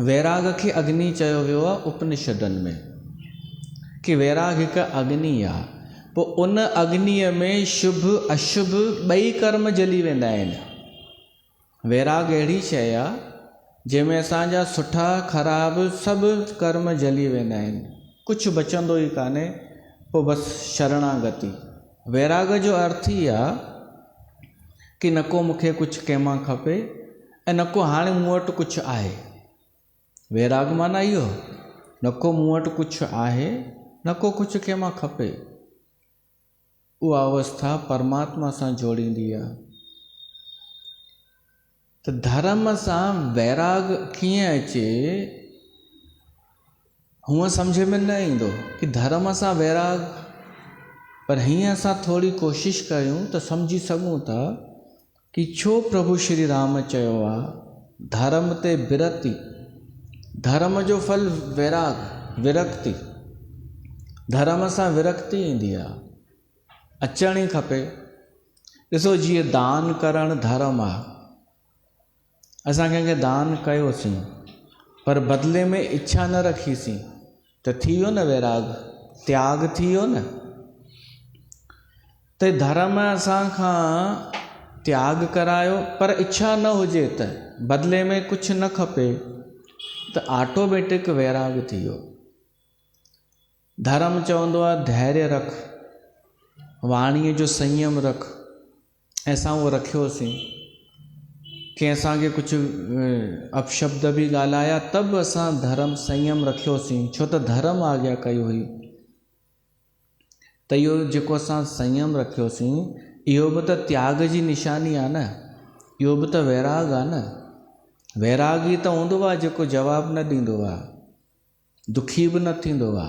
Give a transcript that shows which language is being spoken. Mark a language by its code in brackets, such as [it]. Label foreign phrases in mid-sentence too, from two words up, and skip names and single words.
[sd] वैराग खे अग्नि चयो वियो आहे उपनिषदनि में, कि वैराग हिकु अग्नि आहे। पोइ उन अग्निअ में शुभ अशुभ ॿई कर्म जली वेंदा आहिनि। वैराग अहिड़ी शइ आहे जंहिंमें असांजा सुठा ख़राब सभु कर्म जली वेंदा आहिनि, कुझु बचंदो ई कान्हे। पोइ बसि शरणागति। वैराग जो अर्थ ई आहे कि न को मूंखे कुझु कंहिंमां खपे ऐं न को हाणे मूं वटि कुझु आहे। वैराग माना इहो, न को मूं वटि कुझु आहे, न को कुझु कंहिंमां खपे। उहा अवस्था परमात्मा सां जोड़ींदी आहे। त धर्म सां वैराग कीअं अचे, हूअं सम्झ में न ईंदो कि धर्म सां वैराग। पर हीअं असां थोरी कोशिशि कयूं त सम्झी सघूं था कि छो प्रभु श्री राम चयो आहे [awa] धर्म ते बिरती। [sd] धर्म जो फल वैराग, विरक्ति। धर्म सां विरक्ति ईंदी आहे, अचण ई खपे। ॾिसो जीअं दान करणु धर्म आहे, असां कंहिंखे दान कयोसीं पर बदिले में इच्छा न रखीसीं त थी वियो न वैराग, त्याग थी वियो न। त धर्म असां खां त्याग करायो पर इच्छा न हुजे त बदिले में कुझु न खपे त ऑटोमेटिक वैराग थी वियो। धर्म चवंदो आहे धैर्य रख, वाणीअ जो संयम रख, ऐं असां उहो रखियोसीं। कंहिं असांखे कुझु अपशब्द बि ॻाल्हाया त बि असां धर्म संयम रखियोसीं, छो त धर्म आज्ञा कई हुई। त इहो जेको असां संयम रखियोसीं इहो बि त त्याग जी निशानी आहे न, इहो बि त वैराग आहे न। वैरागी त हूंदो आहे जेको जवाबु न ॾींदो आहे, दुखी बि न थींदो आहे।